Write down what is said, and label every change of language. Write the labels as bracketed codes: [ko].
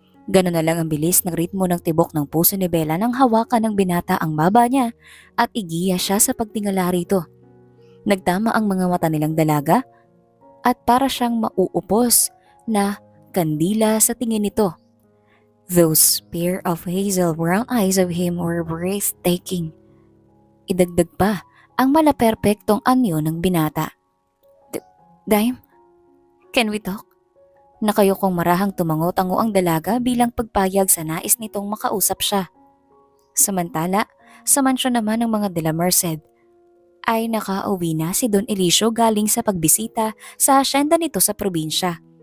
[tl] Ganon na lang ang bilis ng ritmo ng tibok ng puso ni Bella nang hawakan ng binata ang baba niya at igiya siya sa pagtingala rito. Nagtama ang mga mata nilang dalaga at para siyang mauupos na kandila sa tingin nito. [en] Those pair of hazel brown eyes of him were breathtaking. [tl] Idagdag pa ang malaperpektong anyo ng binata. [en] Dime, can we talk? [tl] Nakayokong marahang tumango-tango ang dalaga bilang pagpayag sa nais nitong makausap siya. Samantala, sa mansyon naman ng mga de la Merced, ay nakauwi na si Don Elisio galing sa pagbisita sa asyenda nito sa probinsya.